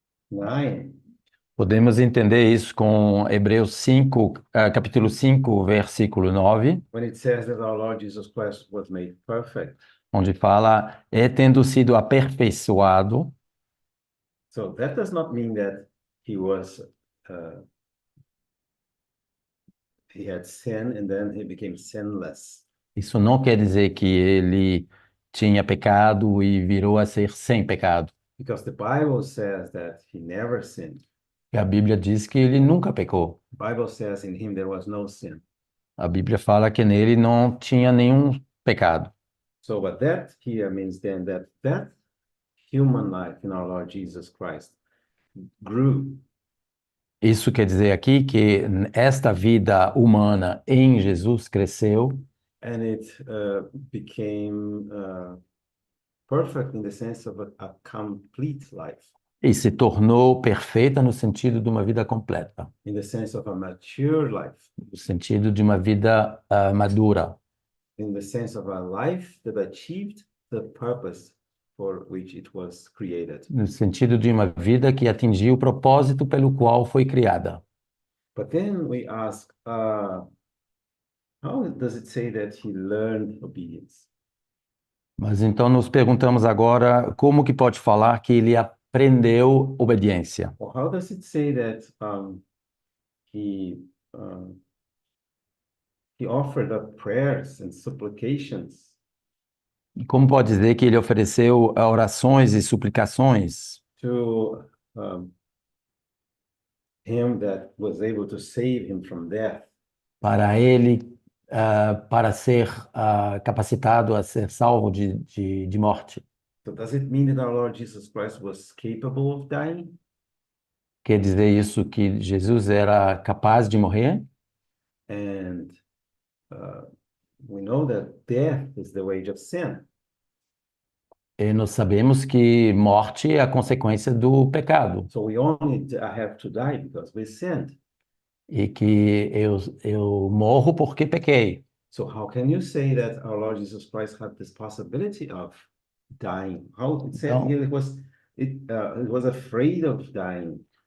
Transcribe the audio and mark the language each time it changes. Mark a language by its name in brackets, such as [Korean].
[English] 9. [Portuguese] Podemos entender isso com Hebreus 5, capítulo 5, versículo 9, [English] When it says that our Lord Jesus Christ was made perfect. [Portuguese] onde fala, tendo sido aperfeiçoado. [English] So that does not mean that he had sin and then he became sinless. [Portuguese] Isso não quer dizer que ele tinha pecado e virou a ser sem pecado. [English] Because the Bible says that he never sinned. [Portuguese] E a Bíblia diz que ele nunca pecou. [English] The Bible says in him there was no sin. [Portuguese] A Bíblia fala que nele não tinha nenhum pecado. [English] So but that here means then that human life in our Lord Jesus Christ grew. [Portuguese] Isso quer dizer aqui que esta vida humana em Jesus cresceu [English] And it became perfect in the sense of a complete life, [Portuguese] e se tornou perfeita no sentido de uma vida completa, [English] in the sense of a mature life, [Portuguese] no sentido de uma vida madura, [English] in the sense of a life that achieved the purpose for which it was created. [Portuguese] no sentido de uma vida que atingiu o propósito pelo qual foi criada. [English] But then we ask, how does it say that he learned obedience? [Portuguese] Mas então nos perguntamos agora como que pode falar que ele aprendeu obediência? [English] Or how does it say that he offered up prayers and supplications [Portuguese] E como pode dizer que ele ofereceu orações e suplicações [English] to him that was able to save him from death? [Portuguese] para ele, para ser capacitado a ser salvo de morte? [English] So does it mean that our Lord Jesus Christ was capable of dying? [Portuguese] Quer dizer isso que Jesus era capaz de morrer? [English] And we know that death is the wage of sin. [Portuguese] E nós sabemos que morte é a consequência do pecado. [English] So we only have to die because we sinned. [Portuguese] E que eu morro porque pequei. [English] So how can you say that our Lord Jesus Christ had this possibility of dying? How it said [Portuguese] Então, [English] here it was afraid of dying.